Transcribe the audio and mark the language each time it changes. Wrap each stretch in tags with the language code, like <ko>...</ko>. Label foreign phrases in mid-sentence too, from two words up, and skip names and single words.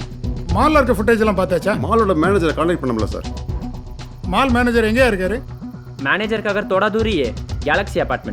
<ta>மாலில் இருக்க ஃபுட்டேஜ் எல்லாம் பார்த்தாச்சா? மாலோட மேனேஜரை கான்டாக்ட் பண்ண முடியல சார். மால் மேனேஜர் எங்கேயா இருக்காரு?</ta> <hi>मैनेजर का घर थोड़ा दूर ही है, गैलेक्सी अपार्टमेंट.</hi>